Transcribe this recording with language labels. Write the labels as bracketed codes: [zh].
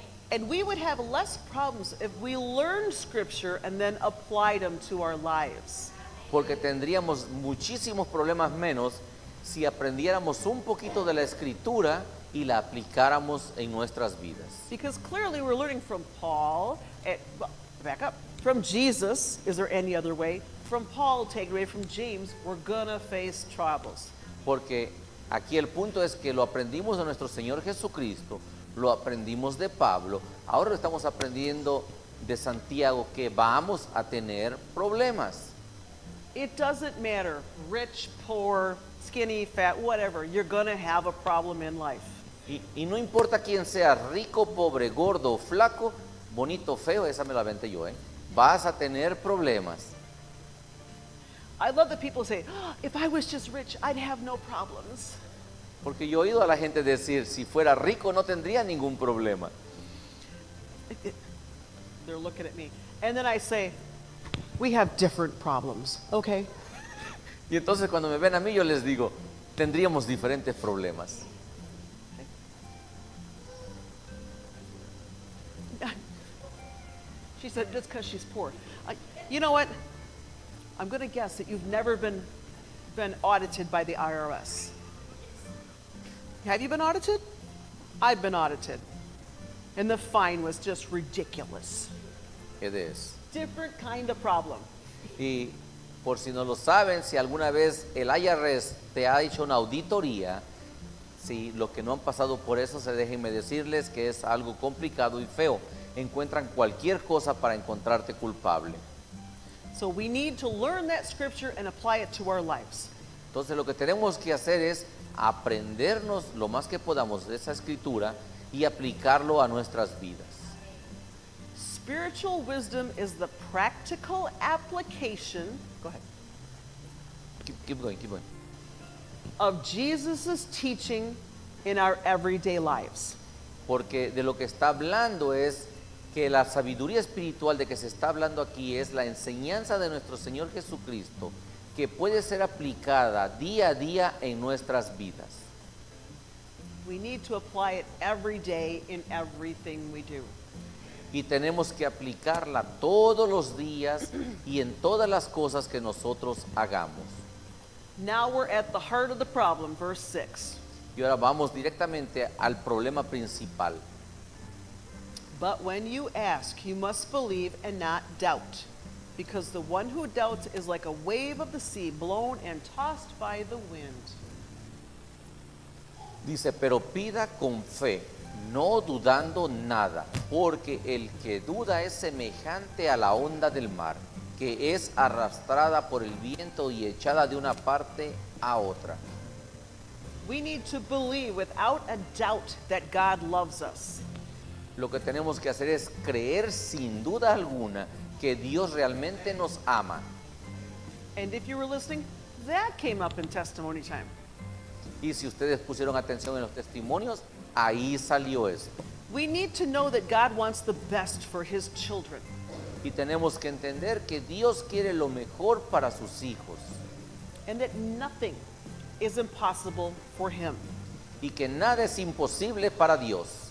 [en] And we would have less problems if we learned Scripture and then applied them to our lives. [es] Porque tendríamos muchísimos problemas menos si aprendiéramos un poquito de la escritura y la aplicáramos en nuestras vidas. [en] Because clearly we're learning from Paul, back up, from Jesus, is there any other way? From Paul, take away from James, we're gonna face troubles. [es] Porque aquí el punto es que lo aprendimos de nuestro Señor Jesucristo, lo aprendimos de Pablo, ahora lo estamos aprendiendo de Santiago, que vamos a tener problemas. [en] It doesn't matter, rich, poor, skinny, fat, whatever, you're gonna have a problem in life. [es] Y no importa quién sea, rico, pobre, gordo, flaco, bonito, feo, esa me la aventé yo, vas a tener problemas. [en] I love that people say, "Oh, if I was just rich, I'd have no problems." [es] Porque yo he oído a la gente decir, si fuera rico no tendría ningún problema. [en] They're looking at me. And then I say, we have different problems, okay? [es] Y entonces cuando me ven a mí yo les digo, tendríamos diferentes problemas. [en] She said, just because she's poor. You know what? I'm going to guess that you've never been audited by the IRS. Have you been audited? I've been audited. And the fine was just ridiculous. It is. Different kind of problem. [es] Y por si no lo saben, si alguna vez el IRS te ha hecho una auditoría, si los que no han pasado por eso, déjenme decirles que es algo complicado y feo. Encuentran cualquier cosa para encontrarte culpable. [en] So we need to learn that scripture and apply it to our lives. [es] Entonces lo que tenemos que hacer es aprendernos lo más que podamos de esa escritura y aplicarlo a nuestras vidas. [en] Spiritual wisdom is the practical application, go ahead, Keep going, keep going. of Jesus' teaching in our everyday lives. [es] Porque de lo que está hablando es que la sabiduría espiritual de que se está hablando aquí es la enseñanza de nuestro Señor Jesucristo que puede ser aplicada día a día en nuestras vidas. [en] We need to apply it every day in everything we do. [es] Y tenemos que aplicarla todos los días y en todas las cosas que nosotros hagamos. [en] Now we're at the heart of the problem, verse 6. [es] Y ahora vamos directamente al problema principal. [en] But when you ask, you must believe and not doubt, because the one who doubts is like a wave of the sea blown and tossed by the wind. [es] Dice, pero pida con fe, no dudando nada, porque el que duda es semejante a la onda del mar, que es arrastrada por el viento y echada de una parte a otra. [en] We need to believe without a doubt that God loves us. [es] Lo que tenemos que hacer es creer sin duda alguna que Dios realmente nos ama. [en] And if you were listening, that came up in testimony time. [es] Y si ustedes pusieron atención en los testimonios, ahí salió esto. [en] We need to know that God wants the best for his children. [es] Y tenemos que entender que Dios quiere lo mejor para sus hijos [en] And that nothing is impossible for him. [es] y que nada es imposible para Dios.